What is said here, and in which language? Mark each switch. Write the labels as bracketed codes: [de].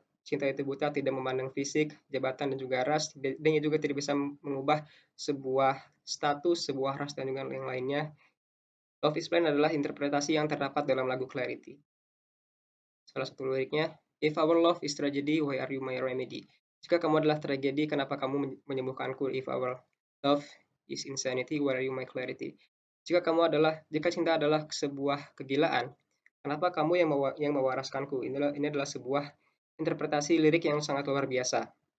[id] cinta itu buta, tidak memandang fisik, jabatan, dan juga ras, dan juga tidak bisa mengubah sebuah status, sebuah ras, dan juga yang lainnya. Love is Blind adalah interpretasi yang terdapat dalam lagu Clarity. Salah satu liriknya, [en] If our love is tragedy, why are you my remedy? [id] Jika kamu adalah tragedi, kenapa kamu menyembuhkanku? [en] If our love is insanity, why are you my clarity? [id] Jika cinta adalah sebuah kegilaan, kenapa kamu yang mewaraskanku? Ini adalah sebuah interpretasi lirik yang sangat luar biasa.